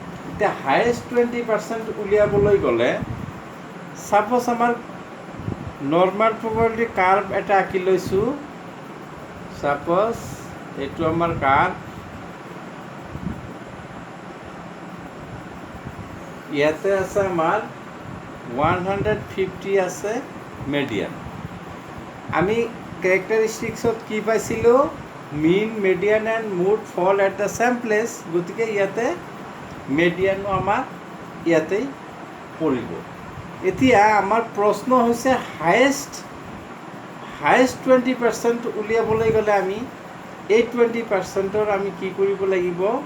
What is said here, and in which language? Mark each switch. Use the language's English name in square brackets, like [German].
[Assamese] এতিয়া হায়েষ্ট 20% উলিয়াবলৈ গ'লে ছাপ'জ আমাৰ নৰ্মেল প্ৰবাবিলিটি কাৰ্ভ এটা আঁকি লৈছোঁ। ছাপ'জ এইটো আমাৰ কাৰ্ভ, ইয়াতে আছে আমাৰ 150 আছে মেডিয়ান। আমি কেৰেক্টাৰিষ্টিক্সত কি পাইছিলোঁ? [English] Mean, median and mode fall at the same place. [Assamese] গতিকে ইয়াতে মেডিয়ানো আমাৰ ইয়াতেই পৰিব। এতিয়া আমাৰ প্ৰশ্ন হৈছে হায়েষ্ট 20% উলিয়াবলৈ গ'লে আমি এই 20%ৰ আমি কি কৰিব লাগিব?